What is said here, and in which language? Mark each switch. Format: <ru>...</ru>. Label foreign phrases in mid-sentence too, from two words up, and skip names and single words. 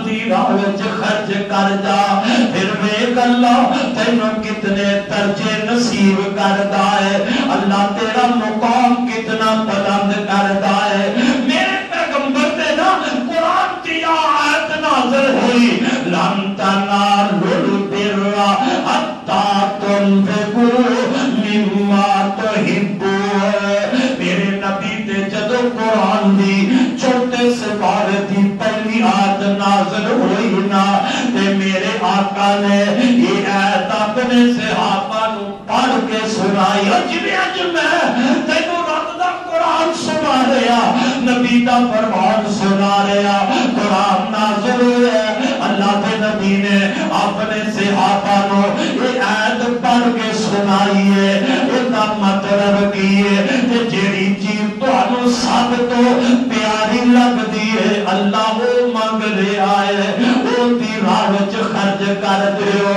<pa>راہ وچ خرچ کر جا، پھر ویکھ اللہ تینوں کتنے درجے نصیب کردا ہے، اللہ تیرا مقام کتنا بلند کردا ہے۔ میرے پیغمبر دے نا قرآن کی آیت نازل ہوئی،</pa> <ar>لن تنالوا البر حتی تنفقوا مما تحبون۔</ar> <pa>میرے نبی تے جدو قرآن دی چھوٹے سپارے دی پہلی آیت نازل ہوئی نا، تے میرے آقا نے یہ آیت اپنے صحابہ نو پڑھ کے سنائی، جویں اج میں تینوں رب دا قرآن سنا رہا، نبی دا فرمان سنا رہا، قرآن نازل ہوا، اللہ کے نبی نے اپنے صحابہ نو یہ آیت پڑھ کے سنائی ہے۔</pa> <ur>اس کا مطلب</ur> <pa>کی ہے کہ جیڑی چیز تانوں سب تو پیاری لگدی ہے اللہ وہ منگ رہا ہے، وہ دی راہ وچ خرچ کر دیو۔</pa>